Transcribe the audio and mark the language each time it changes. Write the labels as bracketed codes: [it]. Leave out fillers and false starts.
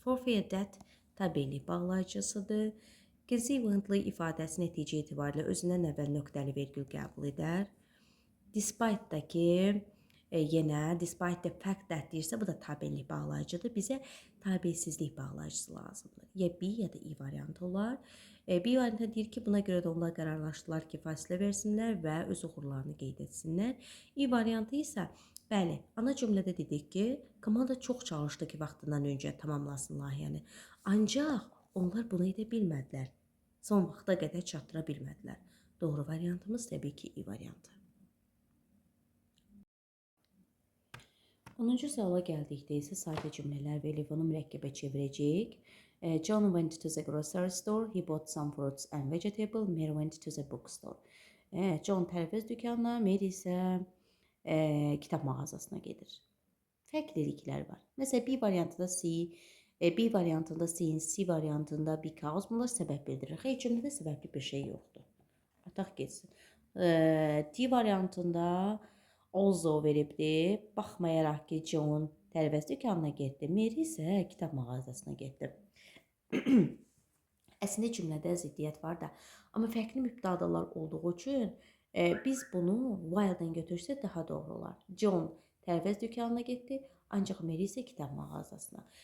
[az] For that tabellik bağlayıcısıdır. Consequently ifadəsi nəticə etibarilə özündən əvvəl nöqtəli vergül qəbul edər. Despite da ki, yenə [en] despite the fact that [az] deyirsə, bu da tabellik bağlayıcıdır. Bizə tabesizlik bağlayıcısı lazımdır. Ya B ya da I variantı olar. B variantı deyir ki, buna görə də onlar qərarlaşdılar ki, fasilə versinlər və öz uğurlarını qeyd etsinlər. I variantı isə bəli, ana cümlədə dedik ki, komanda çox çalışdı ki, vaxtından öncə tamamlasın layihəni. Ancaq onlar bunu edə bilmədilər. Son vaxta qədər çatdıra bilmədilər. Doğru variantımız təbii ki, I variantı. 10-cu suala gəldikdə isə sadə cümlələr verib onu mürəkkəbə çevirəcəyik. [en] John went to the grocery store. He bought some fruits and vegetables. Mary went to the bookstore. [az] John tərəvəz dükanına, Mary isə kitab mağazasına gedir. Fərqliliklər var. Məsələn, B variantında B variantında since, C variantında because, bunlar səbəb bildirir. Xeyr, cümlədə səbəbli bir şey yoxdur. Ataq getsin. D variantında also veribdir. Baxmayaraq ki, John tərəvəz dükanına getdi, Mary isə kitab mağazasına getdi. Əslində cümlədə ziddiyyət var da, amma fərqli mübtadalar olduğu üçün biz bunu while-dan götürsək daha doğru olar. John tərəvəz dükanına getdi, ancaq Mary isə kitab mağazasına.